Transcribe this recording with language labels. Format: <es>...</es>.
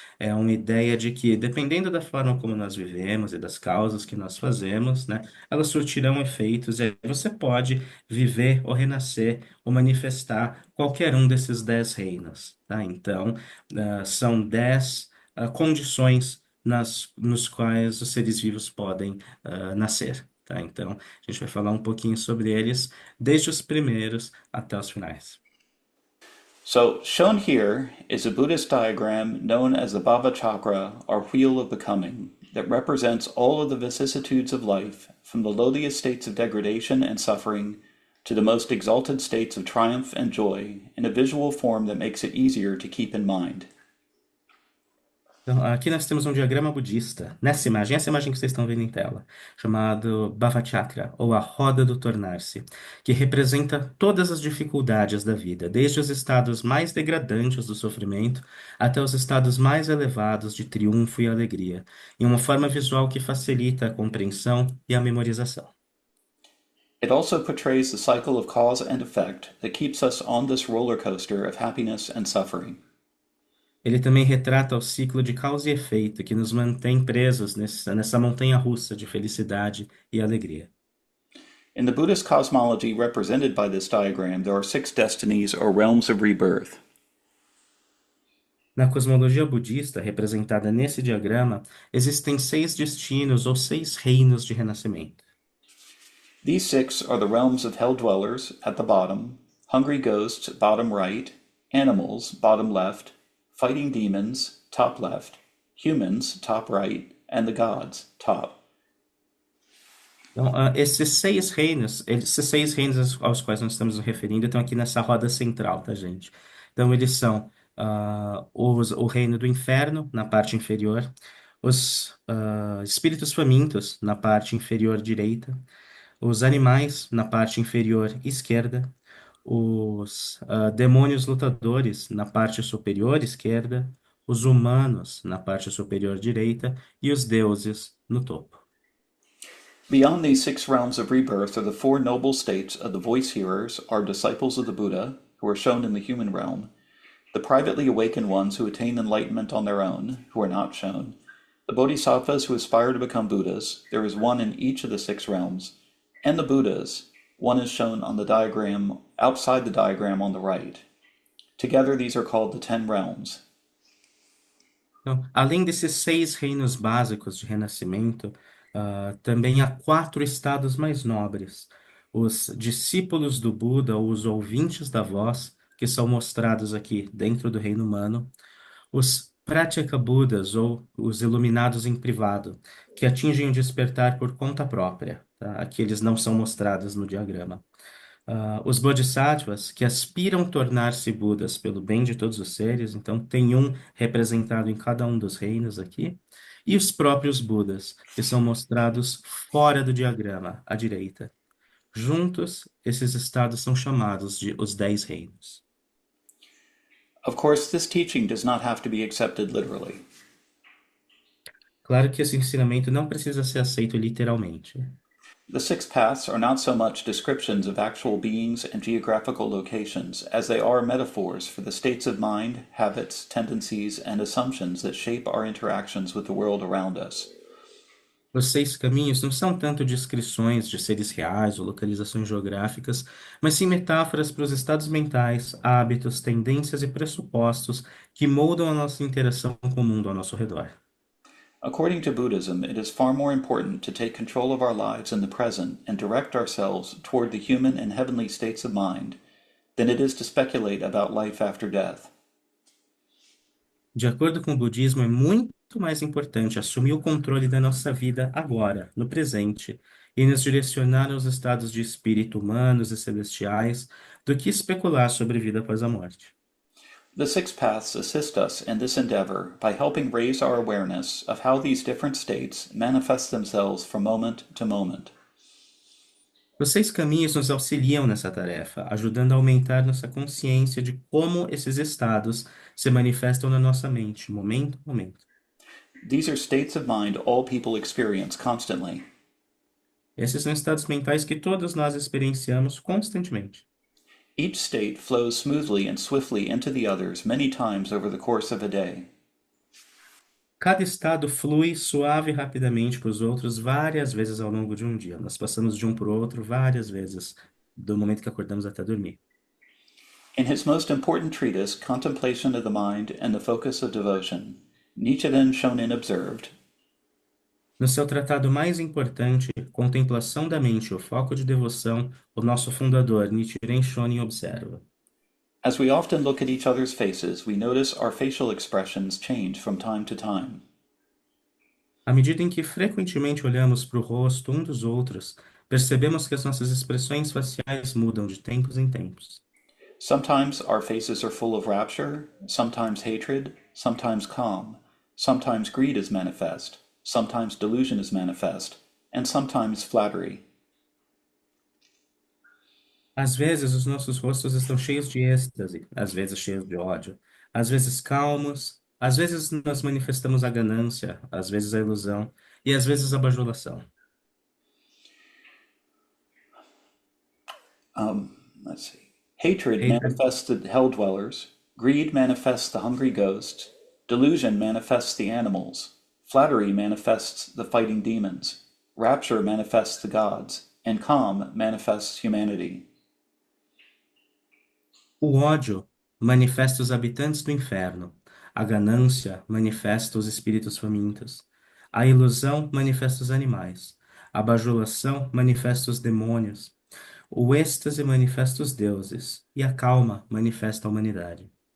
<pt>É uma ideia de que, dependendo da forma como nós vivemos e das causas que nós fazemos, né, elas surtirão efeitos e aí você pode viver ou renascer ou manifestar qualquer um desses 10 reinos, tá? Então, são 10 condições nos quais os seres vivos podem nascer, tá? Então, a gente vai falar um pouquinho sobre eles, desde os primeiros até os finais.</pt> <en>So, shown here is a Buddhist diagram known as the Bhava Chakra, or Wheel of Becoming, that represents all of the vicissitudes of life, from the lowliest states of degradation and suffering to the most exalted states of triumph and joy, in a visual form that makes it easier to keep in mind.</en> <pt>Então, aqui nós temos um diagrama budista, nessa imagem, essa imagem que vocês estão vendo em tela, chamado Bhavachakra, ou a roda do tornar-se, que representa todas as dificuldades da vida, desde os estados mais degradantes do sofrimento até os estados mais elevados de triunfo e alegria, em uma forma visual que facilita a compreensão e a memorização.</pt> <en>It also portrays the cycle of cause and effect that keeps us on this roller coaster of happiness and suffering.</en> <pt>Ele também retrata o ciclo de causa e efeito que nos mantém presos nessa montanha-russa de felicidade e alegria.</pt> <en>In the Buddhist cosmology represented by this diagram, there are six destinies or realms of rebirth.</en> <pt>Na cosmologia budista, representada nesse diagrama, existem 6 destinos ou 6 reinos de renascimento.</pt> <en>These six are the realms of hell dwellers at the bottom, hungry ghosts bottom right, animals bottom left, fighting demons top left, humans top right, and the gods top.</en> <pt>Então, esses 6 reinos aos quais nós estamos nos referindo estão aqui nessa roda central, tá, gente? Então, eles são o reino do inferno, na parte inferior, os espíritos famintos, na parte inferior direita, os animais, na parte inferior esquerda, os demônios lutadores, na parte superior esquerda, os humanos, na parte superior direita, e os deuses, no topo.</pt> <en>Beyond these six realms of rebirth are the four noble states of the voice hearers, or disciples of the Buddha, who are shown in the human realm, the privately awakened ones who attain enlightenment on their own, who are not shown, the bodhisattvas who aspire to become Buddhas, there is one in each of the six realms, and the Buddhas, one is shown on the diagram, outside the diagram on the right. Together, these are called the 10 realms.</en> <pt>Então, além desses 6 reinos básicos de renascimento, também há 4 estados mais nobres. Os discípulos do Buda, ou os ouvintes da voz, que são mostrados aqui dentro do reino humano. Os Pratyeka Budas, ou os iluminados em privado, que atingem o despertar por conta própria. Tá? Aqui eles não são mostrados no diagrama. Os Bodhisattvas, que aspiram tornar-se Budas pelo bem de todos os seres, então tem um representado em cada um dos reinos aqui, e os próprios Budas, que são mostrados fora do diagrama, à direita. Juntos, esses estados são chamados de os 10 reinos.</pt> <en>Of course, this teaching does not have to be accepted literally.</en> <pt>Claro que esse ensinamento não precisa ser aceito literalmente.</pt> <en>The six paths are not so much descriptions of actual beings and geographical locations as they are metaphors for the states of mind, habits, tendencies, and assumptions that shape our interactions with the world around us.</en> <pt>Os seis caminhos não são tanto descrições de seres reais ou localizações geográficas, mas sim metáforas para os estados mentais, hábitos, tendências e pressupostos que moldam a nossa interação com o mundo ao nosso redor.</pt> <en>According to Buddhism, it is far more important to take control of our lives in the present and direct ourselves toward the human and heavenly states of mind than it is to speculate about life after death.</en> <pt>De acordo com o budismo, é muito mais importante assumir o controle da nossa vida agora, no presente, e nos direcionar aos estados de espírito humanos e celestiais, do que especular sobre vida após a morte.</pt> <en>The six paths assist us in this endeavor by helping raise our awareness of how these different states manifest themselves from moment to moment.</en> <pt>Os seis caminhos nos auxiliam nessa tarefa, ajudando a aumentar nossa consciência de como esses estados se manifestam na nossa mente, momento a momento.</pt> <en>These are states of mind all people experience constantly.</en> <pt>Esses são estados mentais que todos nós experienciamos constantemente.</pt> <en>Each state flows smoothly and swiftly into the others many times over the course of a day.</en> <pt>Cada estado flui suave e rapidamente para os outros várias vezes ao longo de um dia. Nós passamos de um para o outro várias vezes, do momento que acordamos até dormir.</pt> <en>In his most important treatise, Contemplation of the Mind and the Focus of Devotion, Nichiren Shonin observed,</en> <pt>No seu tratado mais importante, Contemplação da Mente e o Foco de Devoção, o nosso fundador, Nichiren Shonin, observa.</pt> <en>as we often look at each other's faces, we notice our facial expressions change from time to time.</en> <pt>À medida em que frequentemente olhamos para o rosto um dos outros, percebemos que as nossas expressões faciais mudam de tempos em tempos.</pt> <en>Sometimes our faces are full of rapture, sometimes hatred, sometimes calm, sometimes greed is manifest, sometimes delusion is manifest, and sometimes flattery.</en> <pt>Às vezes, os nossos rostos estão cheios de êxtase, às vezes cheios de ódio, às vezes calmos, às vezes nós manifestamos a ganância, às vezes a ilusão e às vezes a bajulação.</pt> <en>Let's see. Hatred Hatred, manifests the hell dwellers, greed manifests the hungry ghosts, delusion manifests the animals, flattery manifests the fighting demons, rapture manifests the gods, and calm manifests humanity.</en> <pt>o ódio manifesta os habitantes do inferno, a ganância manifesta os espíritos famintos, a ilusão manifesta os animais, a bajulação manifesta os demônios, o êxtase manifesta os deuses e a calma manifesta a humanidade.</pt>